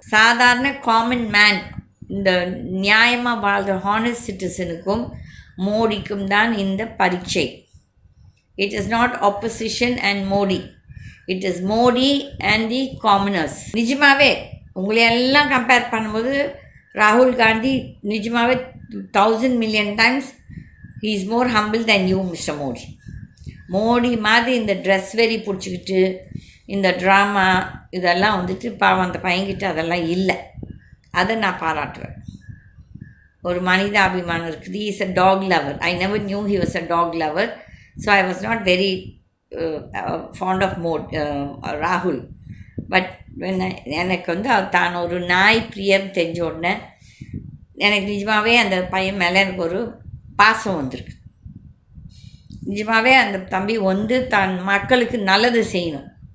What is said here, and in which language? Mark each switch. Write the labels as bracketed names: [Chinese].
[Tamil] சாதாரண common man, இந்த நியாயமாக வாழ்கிற ஹானஸ்ட் சிட்டிசனுக்கும் மோடிக்கும் தான் இந்த பரீட்சை. [English] It is not opposition and Modi, it is Modi and the commoners. [Tamil] நிஜமாகவே உங்களையெல்லாம் கம்பேர் பண்ணும்போது ராகுல் காந்தி நிஜமாகவே [English] 1000 million times he is more humble than you, Mr. [Tamil] Modi. Modi மாதிரி இந்த ட்ரெஸ் வெறி பிடிச்சிக்கிட்டு இந்த ட்ராமா இதெல்லாம் பாவம் அந்த பையன்கிட்ட அதெல்லாம் இல்லை. அதை நான் பாராட்டுவேன். ஒரு மனித அபிமானம் இருக்குது. [English] he is a dog lover. I never knew he was a dog lover, so I was not very fond of ராகுல். [Tamil] பட் எனக்கு தான் ஒரு நாய் பிரியர் தெரிஞ்ச உடனே எனக்கு நிஜமாகவே அந்த பையன் மேலே எனக்கு ஒரு பாசம் வந்திருக்கு. நிஜமாகவே அந்த தம்பி தான் மக்களுக்கு நல்லது செய்யணும்.